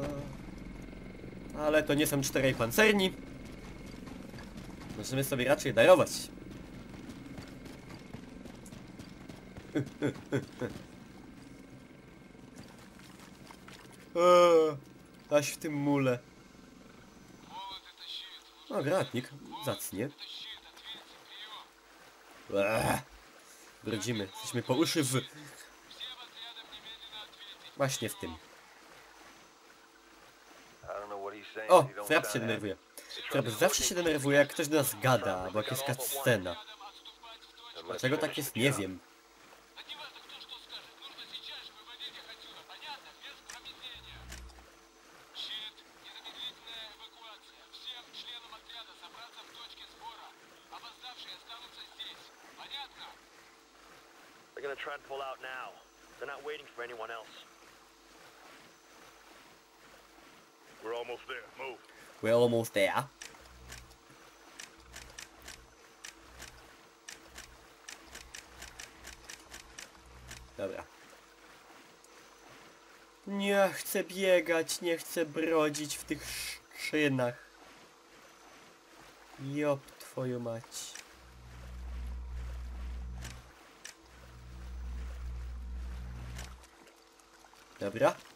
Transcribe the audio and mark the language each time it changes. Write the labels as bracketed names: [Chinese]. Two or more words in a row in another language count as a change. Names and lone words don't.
[Polish] Ale to nie są 4 pancerni. Możemy sobie raczej darować. Aś w tym mule. [Russian] Молот это щит. [Polish] O, granatnik. Zacnie. [Russian] Это щит. Ответьте, прием. [Polish] Brodzimy. Jesteśmy po uszy w... [Russian] Всем отрядам немедленно ответить. [Polish] Właśnie w tym. [English] I don't know what he's saying. O! He don't [Polish] Fraps się [English] sound [Polish] denerwuje. Fraps zawsze się denerwuje, jak ktoś do nas gada, albo jak jest scena. [Russian] Отрядам отступать в точку. [Polish] Dlaczego tak jest? Nie wiem. [Russian] Да не важно, кто что скажет. Нужно сейчас же выводить их отсюда. Понятно? Без промедления. Щит. Незамедлительная эвакуация. Всем членам отряда собраться в точке сбора. Опоздавшие останутся здесь. Понятно? [English] They're gonna try and pull out now. They're not waiting for anyone else. We're almost there. Move. We're almost there. [Polish] Dobra. Nie chcę biegać, nie chcę brodzić w tych szynach. Jop twoją mać. Dobra.